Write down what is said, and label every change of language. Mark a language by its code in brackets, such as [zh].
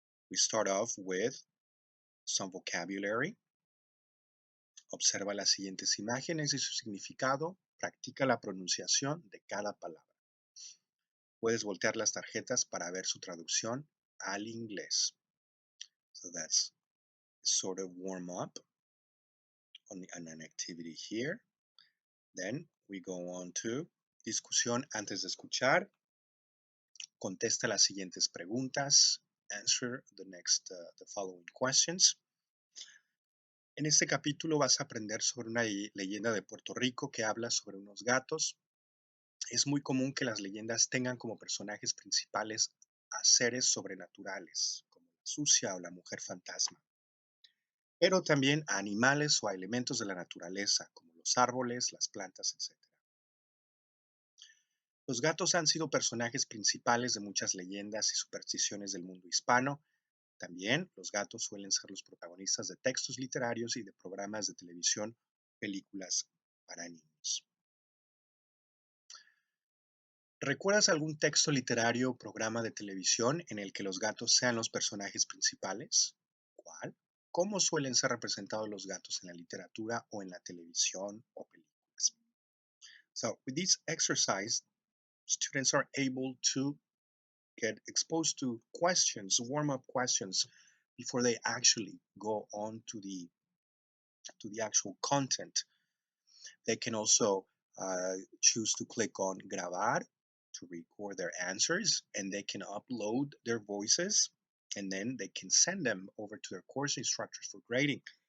[en] We start off with some vocabulary. [es] Observa las siguientes imágenes y su significado. Practica la pronunciación de cada palabra. Puedes voltear las tarjetas para ver su traducción al inglés. [en] So that's sort of warm up on an activity here. Then we go on to [es] discusión antes de escuchar. Contesta las siguientes preguntas. [en] Answer the following questions. [es] En este capítulo vas a aprender sobre una leyenda de Puerto Rico que habla sobre unos gatos. Es muy común que las leyendas tengan como personajes principales a seres sobrenaturales, como la sucia o la mujer fantasma, pero también a animales o a elementos de la naturaleza, como los árboles, las plantas, etc. Los gatos han sido personajes principales de muchas leyendas y supersticiones del mundo hispano. También los gatos suelen ser los protagonistas de textos literarios y de programas de televisión, películas para niños. ¿Recuerdas algún texto literario o programa de televisión en el que los gatos sean los personajes principales? ¿Cuál? ¿Cómo suelen ser representados los gatos en la literatura o en la televisión o películas? [en] So, with this exercise, students are able to get exposed to questions, warm-up questions, before they actually go on to the actual content. They can also choose to click on grabar to record their answers, and they can upload their voices, and then they can send them over to their course instructors for grading.